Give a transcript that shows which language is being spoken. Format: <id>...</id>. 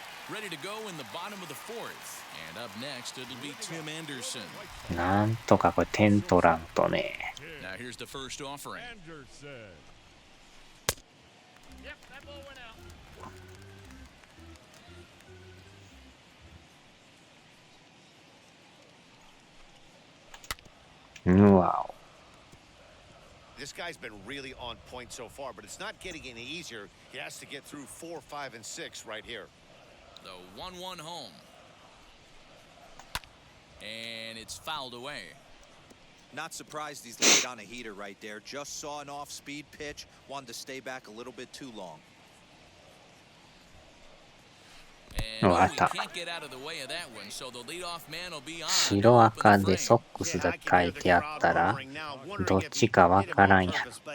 <en>Ready to go in the bottom of the fourth. And up next, it'll be Tim Anderson.</en> <ja>なんとかこれ点取らんとね。</ja> <en>Now here's the first offering. Anderson. Yep, that ball went out.</en> <ja>うわお。</ja> <en>This guy's been really on point so far, but it's not getting any easier. He has to get through 4, 5, and 6 right here. The 1-1 home. And it's fouled away. Not surprised he's laid on a heater right there. Just saw an off-speed pitch. Wanted to stay back a little bit too long. And he can't get out of the way of that one, so the leadoff man will be on.</en> <ja>白赤でソックスだけ書いてあったらどっちかわからんやろ。</ja>